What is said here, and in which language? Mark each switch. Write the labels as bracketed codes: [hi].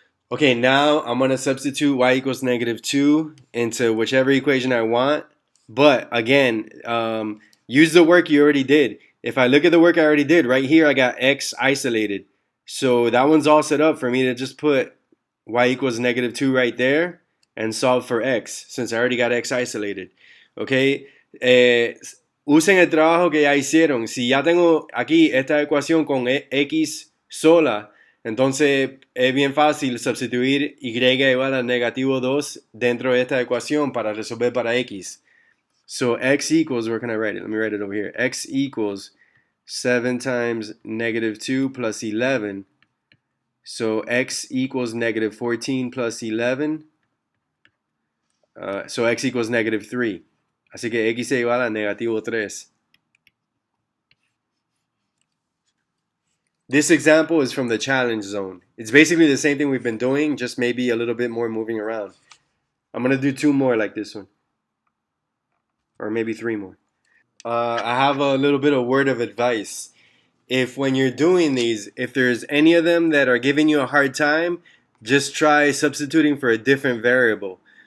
[en] Okay, now I'm going to substitute y equals negative 2 into whichever equation I want. But again, use the work you already did. If I look at the work I already did, right here I got x isolated. So that one's all set up for me to just put y equals negative 2 right there and solve for x, since I already got x isolated. [es] Okay, usen el trabajo que ya hicieron. Si ya tengo aquí esta ecuación con x sola, entonces es bien fácil sustituir y igual a negativo 2 dentro de esta ecuación para resolver para x. [en] So x equals, where can I write it? Let me write it over here. X equals 7 times negative 2 plus 11. So x equals negative 14 plus 11. So x equals negative 3. [es] Así que x es igual a negativo 3. [en] This example is from the challenge zone. It's basically the same thing we've been doing, just maybe a little bit more moving around. I'm going to do 2 more like this one. Or maybe 3 more. I have a little bit of word of advice. If when you're doing these, if there's any of them that are giving you a hard time, just try substituting for a different variable.